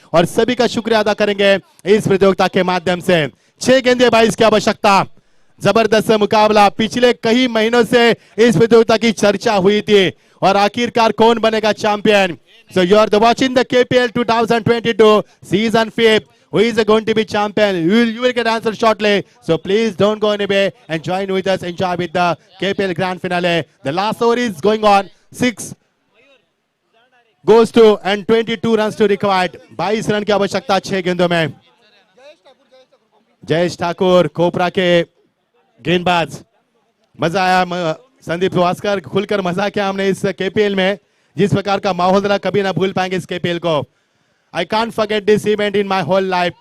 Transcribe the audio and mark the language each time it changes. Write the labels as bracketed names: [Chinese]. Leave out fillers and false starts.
[Hindi] और सभी का शुक्रिया अदा करेंगे इस प्रतियोगिता के माध्यम से। 6 गेंदे 22 की आवश्यकता। जबरदस्त मुकाबला, पिछले कई महीनों से इस प्रतियोगिता की चर्चा हुई थी और आखिरकार कौन बनेगा champion. [English] So you are watching the KPL 2022 season 5. Who is going to be champion? You will get answer shortly. So please don't go anywhere and join with us. Enjoy with the KPL Grand Finale. The last over is going on. 6 goes to and 22 runs to required. [Hindi] 22 run की आवश्यकता 6 गेंदों में। जयेश ठाकुर कोपरा के गेंदबाज। मजा आया संदीप वास्कर, खुलकर मजा किया हमने इस केपीएल में। जिस प्रकार का माहौल रहा, कभी ना भूल पाएंगे इस केपीएल को। [English] I can't forget this event in my whole life.